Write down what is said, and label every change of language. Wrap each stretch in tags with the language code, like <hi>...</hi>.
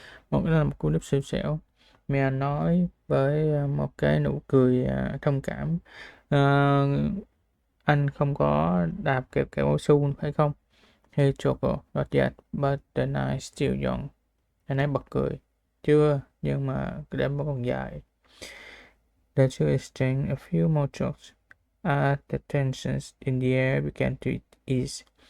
<vi>Đó là một cú đúp xui xẻo. Mia nói với một cái nụ cười thông cảm. Ờ, anh không có đạp kẹo cao su phải không?</vi> <en>Hey Choco, not yet, but the night's still young.</en> <vi>Anh ấy bật cười. Chưa, nhưng mà cái đêm vẫn còn dài.</vi> <en>The two exchanged a few more jokes. As the tensions in the air began to ease.</en>